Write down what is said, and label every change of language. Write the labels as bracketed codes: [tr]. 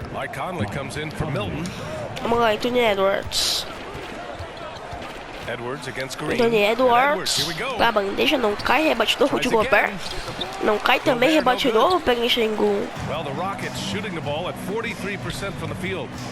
[en] Mike Conley comes in for Milton. [pt] Vamos lá, Anthony Edwards. [en] Edwards against Green. [pt] Anthony Edwards pra bandeja, não cai, rebate do Rudy Gobert. Não cai também, rebate do Penguin. [en] Well, the Rockets shooting the ball at 43% from the field.